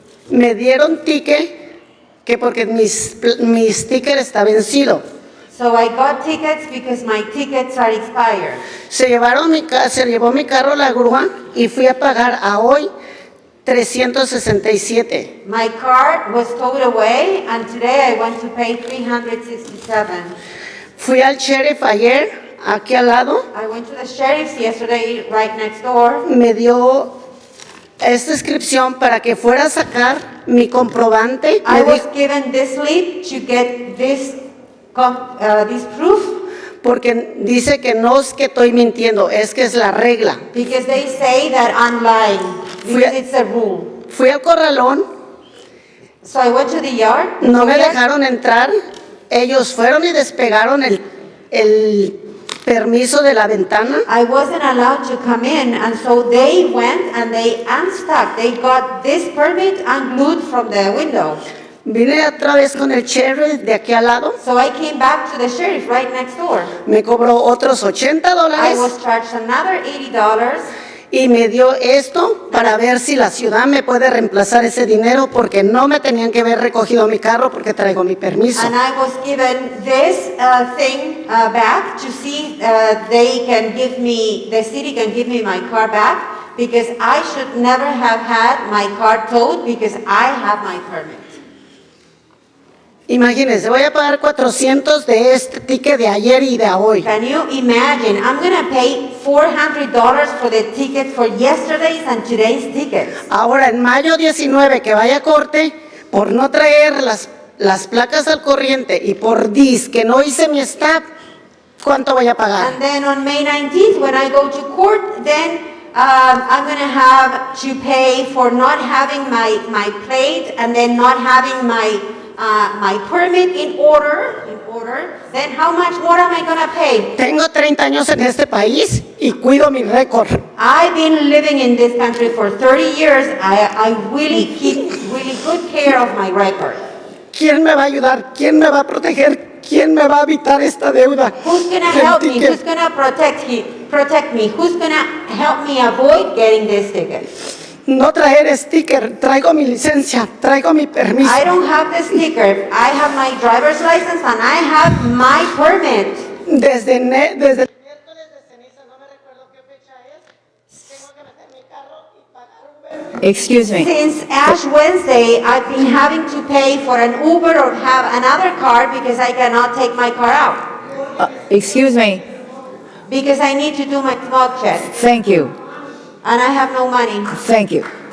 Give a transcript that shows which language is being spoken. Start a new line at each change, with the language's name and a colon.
Spanish: Me dieron ticket que porque mi sticker está vencido.
English: So I got tickets because my tickets are expired.
Spanish: Se llevó mi carro a la grúa y fui a pagar a hoy 367.
English: My car was towed away and today I went to pay 367.
Spanish: Fui al sheriff ayer, aquí al lado.
English: I went to the sheriff's yesterday, right next door.
Spanish: Me dio esta inscripción para que fuera a sacar mi comprobante.
English: I was given this slip to get this proof.
Spanish: Porque dice que no es que estoy mintiendo, es que es la regla.
English: Because they say that I'm lying. Because it's a rule.
Spanish: Fui al corralón.
English: So I went to the yard.
Spanish: No me dejaron entrar. Ellos fueron y despegaron el permiso de la ventana.
English: I wasn't allowed to come in, and so they went and they unstuck. They got this permit unglued from the window.
Spanish: Vine otra vez con el sheriff de aquí al lado.
English: So I came back to the sheriff right next door.
Spanish: Me cobró otros $80.
English: I was charged another $80.
Spanish: Y me dio esto para ver si la ciudad me puede reemplazar ese dinero porque no me tenían que haber recogido mi carro porque traigo mi permiso.
English: And I was given this thing back to see the city can give me my car back because I should never have had my car towed because I have my permit.
Spanish: Imagínense, voy a pagar 400 de este ticket de ayer y de hoy.
English: Can you imagine? I'm going to pay $400 for the ticket for yesterday's and today's tickets.
Spanish: Ahora, en mayo 19, que vaya a corte, por no traer las placas al corriente y por que no hice mi stop, ¿cuánto voy a pagar?
English: And then on May 19th, when I go to court, then I'm going to have to pay for not having my plate and then not having my my permit in order, then how much more am I gonna pay?
Spanish: Tengo 30 años en este país y cuido mi récord.
English: I've been living in this country for 30 years. I really keep really good care of my record.
Spanish: ¿Quién me va a ayudar? ¿Quién me va a proteger? ¿Quién me va a evitar esta deuda?
English: Who's gonna help me? Who's gonna protect me? Who's gonna help me avoid getting this ticket?
Spanish: No traer sticker, traigo mi licencia, traigo mi permiso.
English: I don't have the sticker. I have my driver's license and I have my permit.
Spanish: Desde el miércoles de ceniza, no me recuerdo qué fecha es, tengo que meter mi carro y pagar un
English: Excuse me. Since Ash Wednesday, I've been having to pay for an Uber or have another car because I cannot take my car out. Excuse me. Because I need to do my smoke check. Thank you. And I have no money. Thank you.